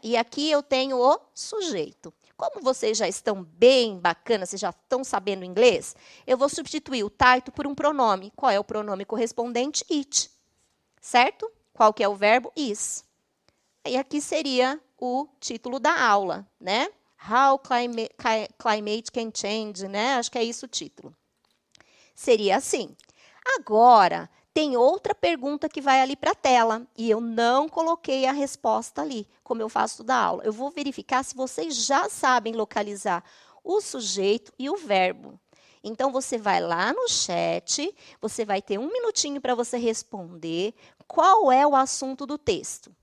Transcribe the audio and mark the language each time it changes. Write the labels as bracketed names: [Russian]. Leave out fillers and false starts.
[Portuguese] E aqui eu tenho o sujeito. Como vocês já estão bem bacanas, vocês já estão sabendo inglês, eu vou substituir o title por um pronome. Qual é o pronome correspondente? It. Certo? Qual que é o verbo? Is. E aqui seria o título da aula, né? [English] How climate can change, né? [Portuguese] Acho que é isso o título. Seria assim. Agora, tem outra pergunta que vai ali para a tela, e eu não coloquei a resposta ali, como eu faço toda a aula. Eu vou verificar se vocês já sabem localizar o sujeito e o verbo. Então, você vai lá no chat, você vai ter 1 minutinho para você responder qual é o assunto do texto.